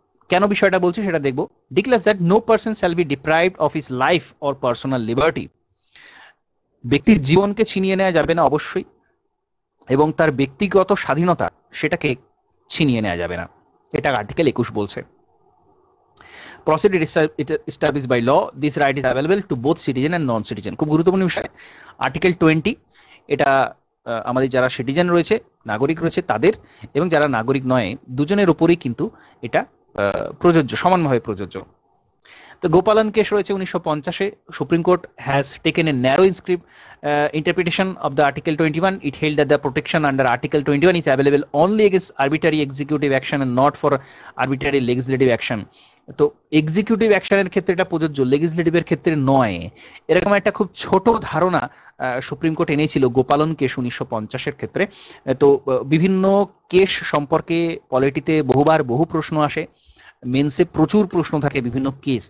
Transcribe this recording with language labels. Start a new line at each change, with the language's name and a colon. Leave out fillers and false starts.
Bangla: কেন বিষয়টা বলছি সেটা দেখব।
English: Declares that no person shall be deprived of his life or personal liberty.
Bangla: ব্যক্তির জীবনকে ছিনিয়ে নেওয়া যাবে না অবশ্যই, এবং তার ব্যক্তিগত স্বাধীনতা সেটাকে ছিনিয়ে নেওয়া যাবে না, এটা আর্টিকেল 21 বলছে।
English: Proceeded established by law, this right is available to both citizen and non citizen।
Bangla: খুব গুরুত্বপূর্ণ বিষয়। আর্টিকেল 20 এটা আমাদের যারা সিটিজেন রয়েছে, নাগরিক রয়েছে তাদের, এবং যারা নাগরিক নয় দুজনের উপরেই কিন্তু এটা প্রযোজ্য, সমানভাবে প্রযোজ্য। তো গোপালন কেস রয়েছে 1950-এ।
English: Supreme court has taken a narrow interpretation of the Article 21. It held that the protection under Article 21 is available only against arbitrary executive action and not for arbitrary legislative action.
Bangla: তো executive অ্যাকশনের ক্ষেত্রে এটা প্রযোজ্য, লেজিসলেটিভের ক্ষেত্রে নয়, এরকম একটা খুব ছোট ধারণা সুপ্রিম কোর্ট এনেছিল গোপালন কেস 1950-এর ক্ষেত্রে। তো বিভিন্ন কেস সম্পর্কে পলিটিতে বহুবার বহু প্রশ্ন আসে, মেন্সে প্রচুর প্রশ্ন থাকে বিভিন্ন কেস।